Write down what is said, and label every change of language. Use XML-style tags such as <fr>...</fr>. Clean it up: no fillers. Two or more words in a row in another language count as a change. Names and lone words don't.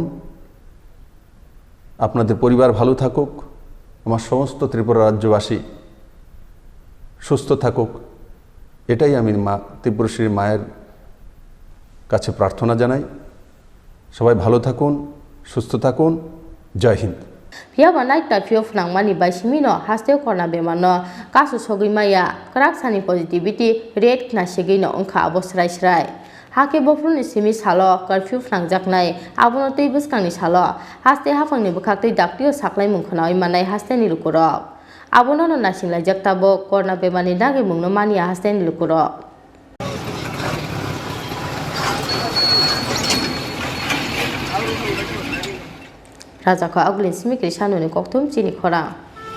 <bn>আপনাদের পরিবার ভালো থাকুক, আমার সমস্ত ত্রিপুরা রাজ্যবাসী সুস্থ থাকুক, এটাই আমি ত্রিপুরেশ্বরী মায়ের কাছে প্রার্থনা জানাই। সবাই ভালো থাকুন, সুস্থ থাকুন। জয় হিন্দ।</bn> <trp>Piaba</trp> <en>night curfew</en> <trp>fnangmani by Simino hasteo corna bemano kasu sogimaya kraksani</trp> <en>positivity rate</en> <trp>kna shigino onka abosrai srai hake bofruni simi salo curfew fnangjaknai abono tei buskangni salo haste hafangni bukhaktai daktio saklai mungkhonai manai haste ni lukurok abono no nasinglai jaktabo corna bemani dagi mungno mania haste ni lukurok Raja ko aglin simi krisano ni koktum chini khora</trp>